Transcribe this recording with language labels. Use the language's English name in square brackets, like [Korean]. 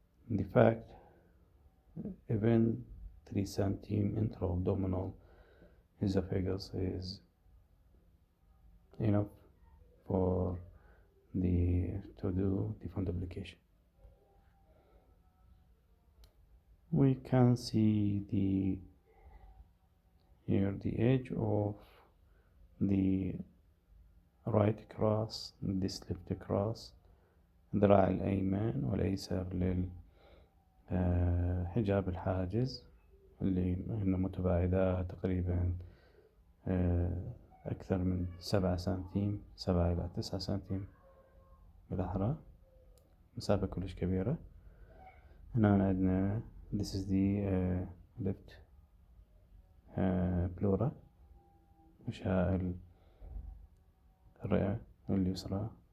[English] In fact, even 3 centimeters intra-abdominal esophagus is enough for to do the fundoplication. We can see here the edge of the right cross, this left cross، [Arabic] الذراع الأيمن والأيسر للحجاب الحاجز اللي هن متباعدات تقريبا أكثر من 7 سنتيم، 7 إلى 9 سنتيم بالأحرى، مسافة كلش كبيرة. هنا عندنا [English] this is the left pleura، [Arabic] غشاء الرئة اليسرى.